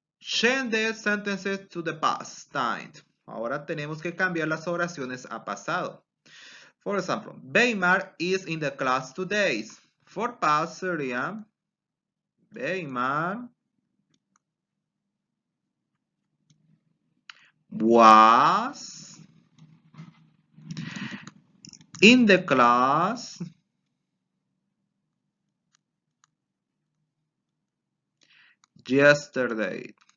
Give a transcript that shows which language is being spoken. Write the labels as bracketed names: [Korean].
[English] Change the sentences to the past time. [Spanish] Ahora tenemos que cambiar las oraciones a pasado. [English] For example, Weimar is in the class today. For past sería Weimar was in the class yesterday.